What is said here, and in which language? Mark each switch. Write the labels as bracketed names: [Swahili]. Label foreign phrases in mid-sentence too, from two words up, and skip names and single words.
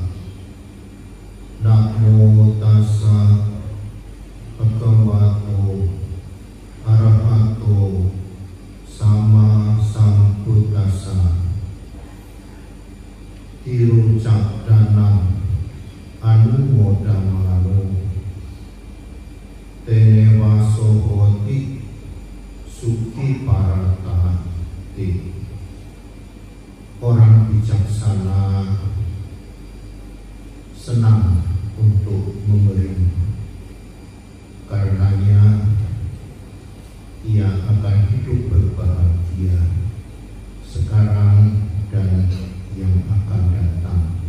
[Pali] Namo tassa bhagavato arahato sama sambuddhassa. Tirucakdanam anumodamano tenewaso hoti suki paratati. [Indonesian] Orang bijaksana senang untuk memberi, karenanya ia akan hidup berbahagia sekarang dan yang akan datang.